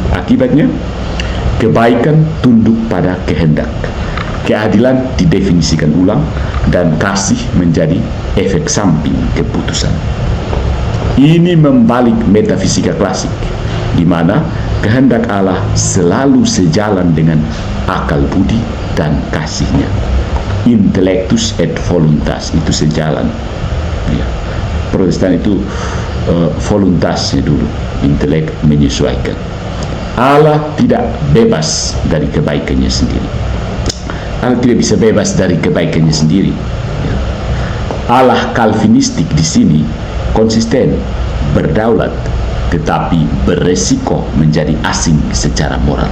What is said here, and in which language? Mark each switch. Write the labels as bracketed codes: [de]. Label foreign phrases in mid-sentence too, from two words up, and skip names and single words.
[id] Akibatnya, kebaikan tunduk pada kehendak, keadilan didefinisikan ulang, dan kasih menjadi efek samping keputusan. Ini membalik metafisika klasik, di mana kehendak Allah selalu sejalan dengan akal budi dan kasihnya. [la] Intellectus et voluntas [id] itu sejalan. Ya. Protestan itu voluntasnya dulu, intelek menyesuaikan. Allah tidak bebas dari kebaikannya sendiri. Allah tidak bisa bebas dari kebaikannya sendiri. Ya. Allah Calvinistik di sini konsisten, berdaulat, tetapi beresiko menjadi asing secara moral.